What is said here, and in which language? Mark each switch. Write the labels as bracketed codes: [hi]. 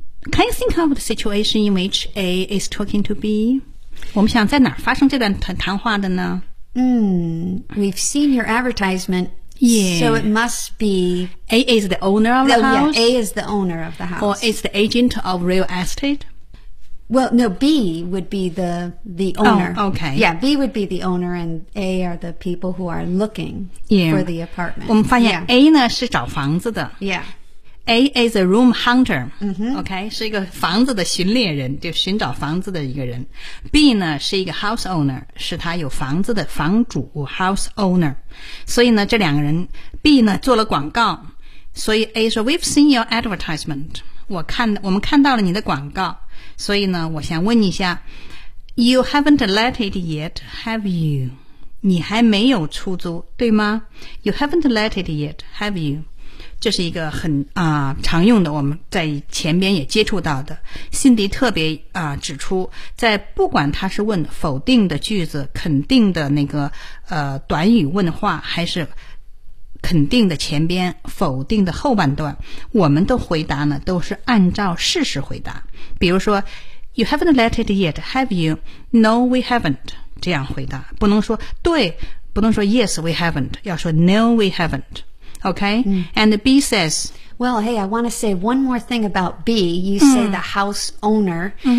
[en] Can you think of the situation in which A is talking to B? [zh] 我们想在哪儿发生这段谈话的呢？ [en] We've seen your advertisement. Yeah. So it must be... A is the owner of the house? Yeah, A is the owner of the house. Or is the agent of real estate? Well, no, B would be the owner. Oh, okay. Yeah, B would be the owner and A are the people who are looking for the apartment. [zh] 我们发现 A 呢是找房子的。 [en] Yeah. A is a room hunter, okay, [zh] 是一个房子的寻猎人，就寻找房子的一个人。 B 呢是一个 house owner, 是他有房子的房主 house owner. 所以呢这两个人 ,B 呢做了广告。所以 A 说 , [en] We've seen your advertisement. [zh] 我们看到了你的广告。所以呢我想问一下 [en] ,You haven't let it yet, have you? [zh] 你还没有出租对吗 [en] ?You haven't let it yet, have you? [zh] 这是一个很常用的，我们在前边也接触到的。辛迪特别指出，在不管他是问否定的句子、肯定的那个短语问话，还是肯定的前边、否定的后半段，我们的回答呢都是按照事实回答。比如说 [en] ，You haven't let it yet, have you? No, we haven't. [zh] 这样回答，不能说对，不能说 [en] Yes, we haven't. [zh] 要说 [en] No, we haven't. Okay, and B says, Well, hey, I want to say one more thing about B. You say the house owner.